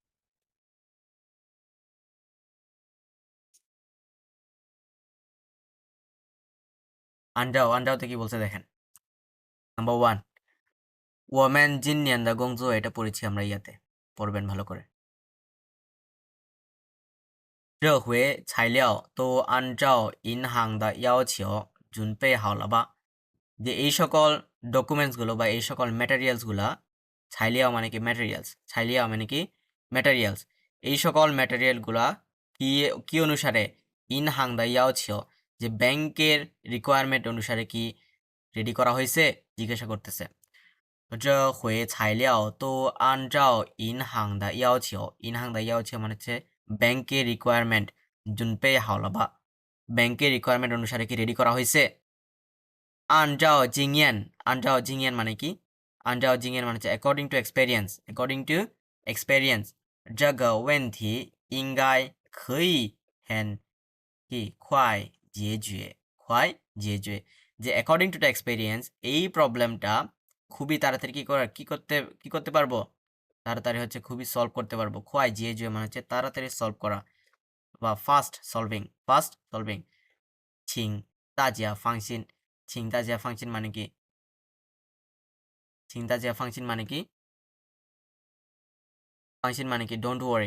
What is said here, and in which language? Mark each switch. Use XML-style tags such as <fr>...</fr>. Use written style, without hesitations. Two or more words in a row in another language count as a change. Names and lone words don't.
<bn>按照 কি বলছে দেখেন। নাম্বার 1</bn> <zh>我们今年的工作</zh> <bn>এটা পড়েছি আমরা ইয়াতে, পড়বেন ভালো করে।</bn> <zh>这回材料都按照银行的要求准备好了吧？</zh> <bn>যে এই সকল ডকুমেন্টসগুলো বা এই সকল ম্যাটেরিয়ালসগুলা, ছাইলিয়াও মানে কি ম্যাটেরিয়ালস, ছাইলিয়াও মানে কি ম্যাটেরিয়ালস, এই সকল ম্যাটেরিয়ালগুলা কি কি অনুসারে,</bn> <zh>银行的要求</zh> <bn>যে ব্যাংকের রিকোয়ারমেন্ট অনুসারে কি রেডি করা হয়েছে জিজ্ঞাসা করতেছে।</bn> <zh>这回材料都按照银行的要求，银行的要求</zh> <bn>মানে হচ্ছে ব্যাংকের রিকোয়ারমেন্ট,</bn> <zh>准备好了吧,</zh> <bn>ব্যাংকের রিকোয়ারমেন্ট অনুসারে কি রেডি করা হয়েছে।</bn> <zh>按照经验，按照经验</zh> <bn>মানে কি,</bn> <zh>按照经验মানে হচ্ছে</zh> <en>according to experience, according to experience</en> <zh>这个问题应该可以很কি快解决，快解决,</zh> <bn>যে</bn> <en>according to the experience</en> <bn>এই প্রবলেমটা খুবই তাড়াতাড়ি কি করতে পারবো? তাড়াতাড়ি হচ্ছে খুবই সলভ করতে পারবো।</bn> <zh>快解决</zh> <bn>মানে হচ্ছে তাড়াতাড়ি সলভ করা বা</bn> <en>fast solving.</en> <zh>请大家放心请大家放心</zh> <bn>মানে কি?</bn> <zh>请大家放心</zh> <bn>মানে কি? ফাংশন মানে কি?</bn> <en>don't worry.</en>